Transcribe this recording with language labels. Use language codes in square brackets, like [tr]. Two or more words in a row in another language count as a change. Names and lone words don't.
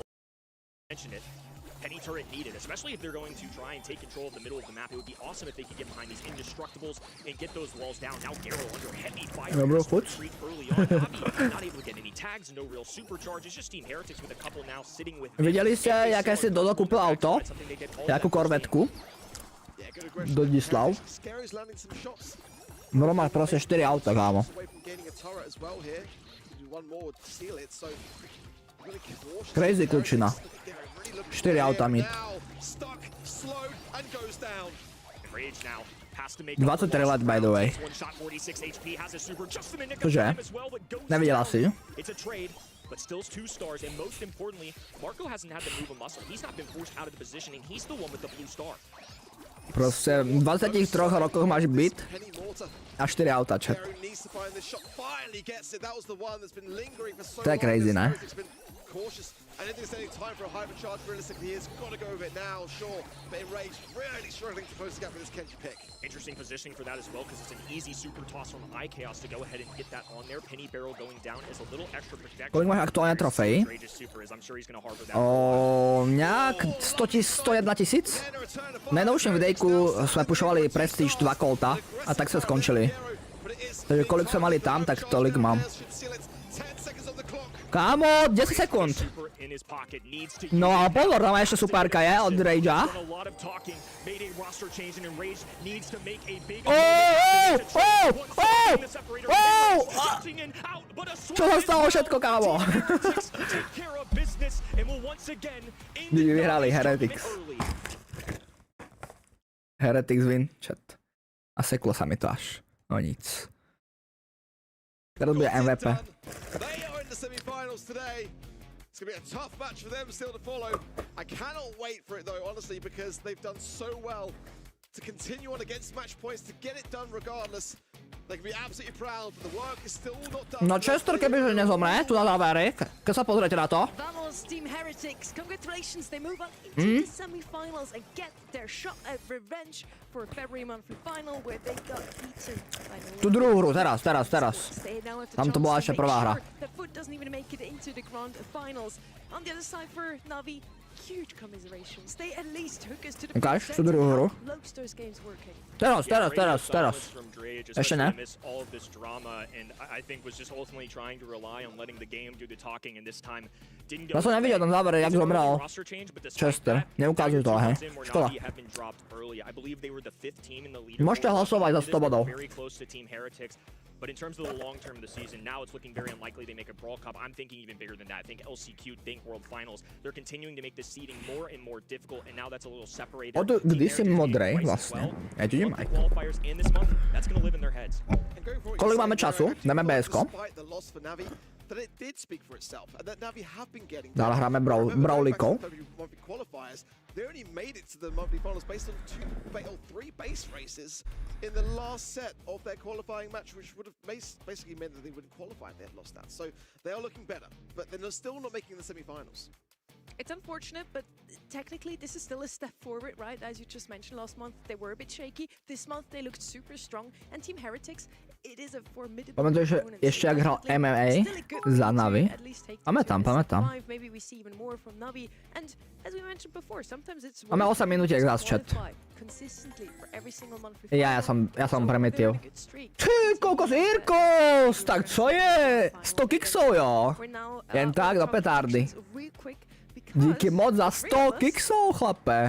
[en] Mentioned it. Penny turret needed, especially if they're going to try and take control of the middle of the map. It would be awesome if they could get behind these indestructibles and get those walls down. Now Garo under heavy fire. Retreat early on. Navi not able to get any tags, no real supercharge. It's just Team Heretics with a couple now sitting with. [sk] Videli ste, jaké si Dodo kúpil auto? Jakú korvetku? Dodislav. Normálne proste 4 auta, kámo. Crazy kľúčina. 4 auta mid. 23 let, [en] by the way. [sk] Cože? Nevidela si? [en] But still 2 stars, and most importantly, Marco hasn't had to move a muscle. He's not been forced out of the positioning. He's the one with the blue star. [sk] Proste v 23 rokoch máš byt a 4 auta, chat. To je crazy, ne? [en] I don't think there's any time for a hypercharge. Realistically, he's got to go with it now, sure. But Enrage really struggling to close the gap with this Kenji pick. Interesting positioning for that as well, because it's an easy super toss from iChaos to go ahead and get that on there. Penny barrel going down is a little extra protection. [sk] Kolik máš aktuálne trofejí? Nejak 101 000. V najnovšom videjku sme pušovali Prestige 2 kolta a tak sa skončili. Takže kolik sme mali tam, tak tolik mám. Kámo, 10 sekúnd. [en] in his pocket, needs to [sk] No a pozor, tam ešte superka je od Ragea. [en] a lot of talking, made a roster change, and Rage needs to make a big [sk] Čo sa stalo všetko, kámo? [cs] Díky, vyhrali Heretics. [en] Heretics win, chat. [sk] A seklo sa mi to až. No nic. Teraz bude MVP. [en] They are in the semi-finals today. It's going to be a tough match for them still to follow. I cannot wait for it though, honestly, because they've done so well to continue on against match points, to get it done regardless. They can be absolutely proud, but the work is still not done. [sk] No Chester kebyže nezomre, tu na závery, keď sa pozriete na to. [en] Vamos, Team Heretics, congratulations, they move on into the semi-finals and get their shot at revenge for February monthly final where they got beaten by the [sk] Tu druhú hru, teraz. [en] They now have the [sk] Tam to [en] chance [sk] bola [en] to [sk] ešte [en] make [sk] prvá hra. [en] sure that Foot doesn't even make it into the grand finals. On the other side for Navi, huge commiserations. They at least took us to the [sk] Ukáž tú druhú hru. [en] Lobster's game's working. [sk] Teraz. Ešte ne. [en] All of this drama, and I think was just ultimately trying to rely on letting the game do the talking, and this time didn't go. [sk] Ja som nevidel tam závere, jak zomrel Chester. Neukážu to, hej. Škoda. [en] I believe they were the 5th team in the leaderboard. [sk] Môžete hlasovať za 100 bodov. [en] Very close to Team Heretics. But in terms of the long term of the season, now it's looking very unlikely they make a Brawl Cup. I'm thinking even bigger than that. I think LCQ, think World Finals. They're continuing to make the seeding more and more difficult, and now that's a little separated. [cs] Od kdy si modrej vlastne? [sk] Ja tu nemaj. [en] Qualifiers in this month, that's going to live in their heads. [cs] Kolik máme času? Dáme BS-ko. [en] That it did speak for itself, and that Navi have been getting. [sk] Dále hráme Brawlikov. [en] They only made it to the monthly finals based on 3 base races in the last set of their qualifying match, which would have basically meant that they wouldn't qualify if they had lost that. So they are looking better, but they're still not making the semi-finals. It's unfortunate, but technically this is still a step forward, right? As you just mentioned, last month they were a bit shaky. This month they looked super strong. And Team Heretics, it is a formidable [sk] Pamätuješ ešte, jak hral EMEA za Navi? Pamätám. [en] Maybe we see even more from Navi. And as we mentioned before, sometimes it's [sk] Máme 8 minútiek zás, chat. Ja som primitív. Ty, kokos Irkos! Tak čo je? [cs] 100 kiksov, jo? Jen tak do petardy. [sk] Díky moc za 100 kiksov, chlape.